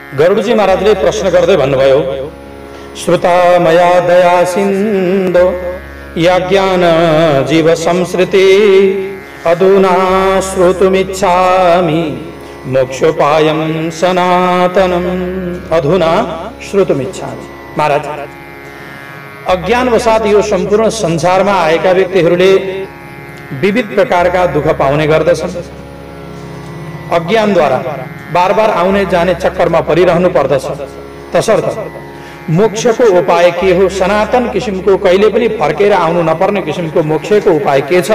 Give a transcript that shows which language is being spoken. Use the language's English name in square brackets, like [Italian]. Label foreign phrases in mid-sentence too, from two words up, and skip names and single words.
[Nepali] गरुडजी महाराजले प्रश्न गर्दै भन्नुभयो, [Sanskrit] श्रुता मया दया सिन्धो यज्ञान जीव संस्कृति अधुना श्रोतुमिच्छामि मोक्षोपायं सनातनम्। अधुना श्रोतुमिच्छामि। [Nepali] महाराज, अज्ञानवशात यो सम्पूर्ण संसारमा आएका व्यक्तिहरूले विविध प्रकारका दुःख पाउने गर्दछन्। अज्ञानद्वारा बार बार आउने जाने चक्करमा परिरहनु पर्दछ। तसर्थ मोक्षको उपाय के हो? सनातन किसिमको कहिले पनि फर्केर आउनु नपर्ने किसिमको मोक्षको उपाय के छ?